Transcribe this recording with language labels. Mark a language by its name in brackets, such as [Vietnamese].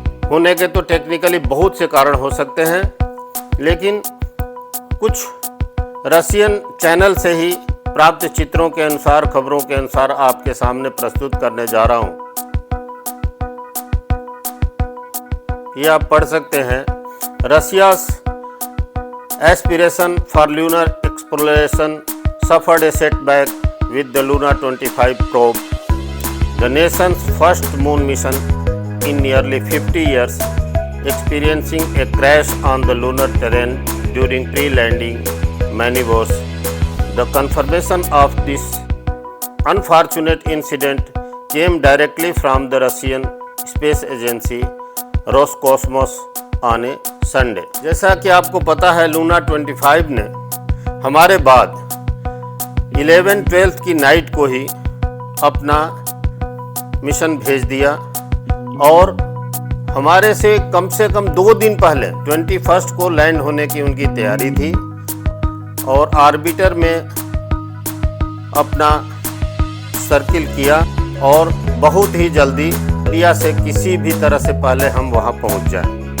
[Hindi] होने के तो टेक्निकली बहुत से कारण हो सकते हैं, लेकिन कुछ रशियन चैनल से ही प्राप्त चित्रों के अनुसार, खबरों के अनुसार आपके सामने प्रस्तुत करने जा रहा हूं। ये आप पढ़ सकते हैं। [English] Russia's aspiration for lunar exploration suffered a setback with the Luna 25 probe, the nation's first moon mission in nearly 50 years, experiencing a crash on the lunar terrain during pre-landing maneuvers. The confirmation of this unfortunate incident came directly from the Russian space agency Roscosmos on a Sunday. [Hindi] जैसा कि आपको पता है, Luna 25 ने हमारे बाद 11-12 की night को ही अपना मिशन भेज दिया, और हमारे से कम 2 दिन पहले 21 को लैंड होने की उनकी तैयारी थी, और ऑर्बिटर में अपना सर्किल किया, और बहुत ही जल्दी इंडिया से किसी भी तरह से पहले हम वहां पहुंच जाए।